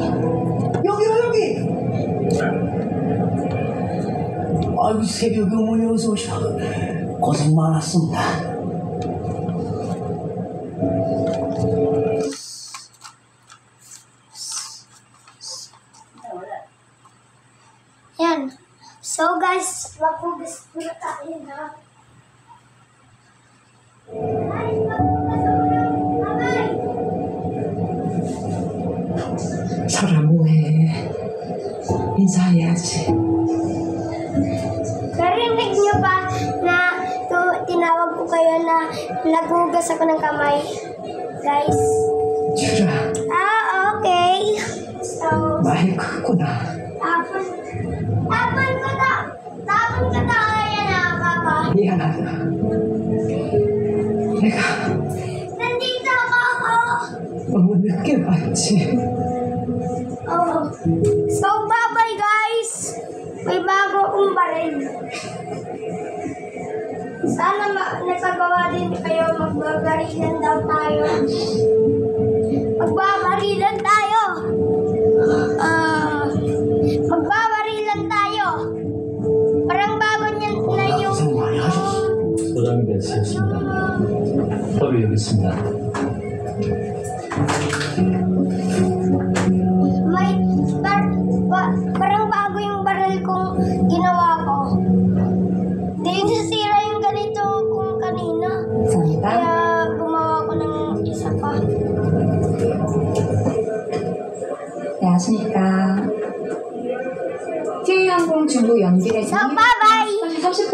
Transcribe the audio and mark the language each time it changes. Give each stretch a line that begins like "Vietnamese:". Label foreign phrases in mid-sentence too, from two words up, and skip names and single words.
Korean: 여기요, 여기. 아이고, 새벽에 어머니 어서 오셔. 고생 많았습니다.
Filipino: yan.
English: So, guys,
Filipino: maghugas muna tayo na. Ay, maghugas ako ng kamay.
Korean: 사람 뭐해? 인사해야지.
Filipino: Narinig niyo ba na tinawag ko kayo na naghugas ako ng kamay? Guys.
Korean: 주라,
English: Okay. So,
Korean: 많이 컸구나.
Filipino: tapon ko na kaya na, Papa.
Korean: 미안하다. 내가
Filipino: Nandito ako.
Korean: 너무 늦게 왔지.
English: Oh. So, bye-bye, guys.
Filipino: May bago akong baril. Sana nagpagawa din kayo. Magbabarilan daw tayo. Magbabarilan tayo. Magbabarilan tayo. Parang
Korean: 쓰였습니다. 서류 여기 있습니다.
Filipino: May, parang bago yung baril kong ginawa ko. Hindi nasira yung ganito kung kanina.
Korean: 감사합니다.
Filipino: Kaya gumawa ko ng isa pa.
Korean: 네, 아시니까 K항공 중부 연기를
English: So, bye-bye!
Korean: 30분